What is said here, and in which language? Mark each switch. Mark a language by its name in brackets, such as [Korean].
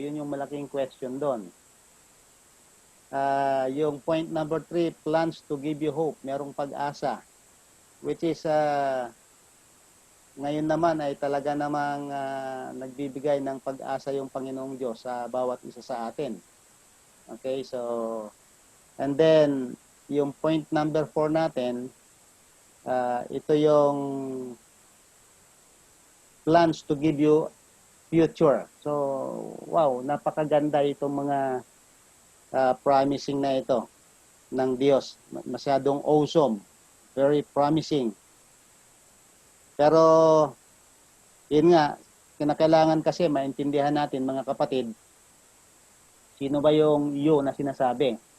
[Filipino] Yun yung malaking question doon. [English] Yung point number 3, plans to give you hope. [Filipino] Merong pag-asa. Which is, ngayon naman ay talaga namang nagbibigay ng pag-asa yung Panginoong Diyos sa bawat isa sa atin. [English] Okay, so, and then, yung point number 4 natin, ito yung plans to give you future. [Filipino] So, wow, napakaganda itong mga promising na ito ng Diyos. Masyadong awesome. [English] Very promising. [Filipino] Pero, yun nga, kinakailangan kasi maintindihan natin mga kapatid, sino ba yung you na sinasabi?